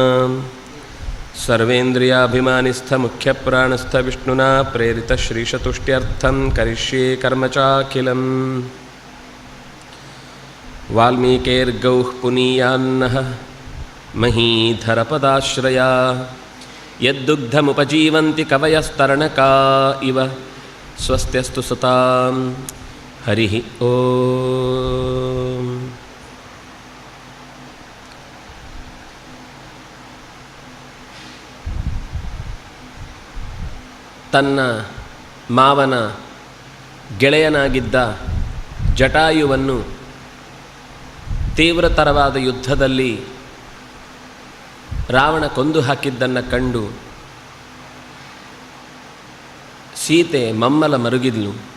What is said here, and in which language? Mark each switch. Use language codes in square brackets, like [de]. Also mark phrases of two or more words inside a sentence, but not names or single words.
[sa] ಸರ್ವೇಂದ್ರಿಯಾಭಿಮಾನಿಸ್ಥಮುಖ್ಯಪ್ರಾಣಸ್ಥ ವಿಷ್ಣುನಾ ಪ್ರೇರಿತ ಶ್ರೀಶತುಷ್ಟ್ಯರ್ಥಂ ಕರಿಷ್ಯೇ ಕರ್ಮ ಚಾಖಿಲಂ ವಾಲ್ಮೀಕೇರ್ಗೌಃ ಪುನೀಯಾನ್ನಃ ಮಹೀಧರಪದಾಶ್ರಯಾ ಯದ್ದುಗ್ಧಮುಪಜೀವಂತಿ ಕವಯಸ್ತರಣಕಾ ಇವ ಸ್ವಸ್ತ್ಯಸ್ತು ಸತಾಂ ಹರಿ ಓಂ. [kn] ತನ್ನ ಮಾವನ ಗೆಳೆಯನಾಗಿದ್ದ ಜಟಾಯುವನ್ನು ತೀವ್ರತರವಾದ ಯುದ್ಧದಲ್ಲಿ ರಾವಣ ಕೊಂದು ಹಾಕಿದ್ದನ್ನು ಕಂಡು ಸೀತೆ ಮಮ್ಮಲ ಮರುಗಿದ್ಲು.